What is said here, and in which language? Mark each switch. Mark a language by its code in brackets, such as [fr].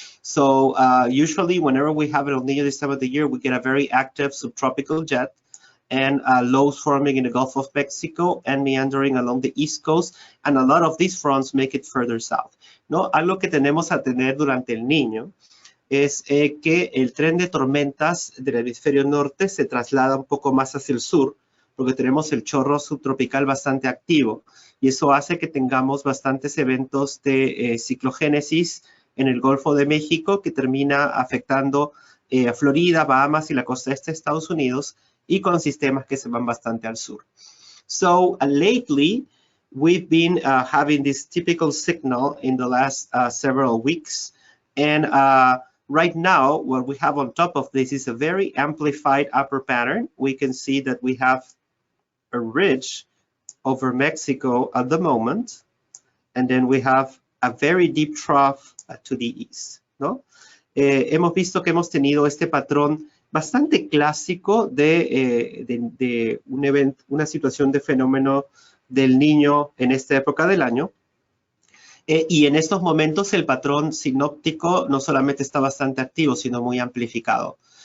[en] So usually whenever we have El Niño this time of the year, we get a very active subtropical jet and lows forming in the Gulf of Mexico and meandering along the East Coast, and a lot of these fronts make it further south. [es] ¿No? Algo que tenemos a tener durante El Niño es que el tren de tormentas del hemisferio norte se traslada un poco más hacia el sur, porque tenemos el chorro subtropical bastante activo, y eso hace que tengamos bastantes eventos de ciclogénesis en el Golfo de México que termina afectando a Florida, Bahamas y la costa este de Estados Unidos, y con sistemas que se van bastante al sur. [en] So lately, we've been having this typical signal in the last several weeks, and right now, what we have on top of this is a very amplified upper pattern. We can see that we have a ridge over Mexico at the moment, and then we have a very deep trough to the east, ¿no? [es] Hemos visto que hemos tenido este patrón bastante clásico de un evento, una situación de fenómeno del Niño en esta época del año. Y en estos momentos el patrón sinóptico no solamente está bastante activo, sino muy amplificado.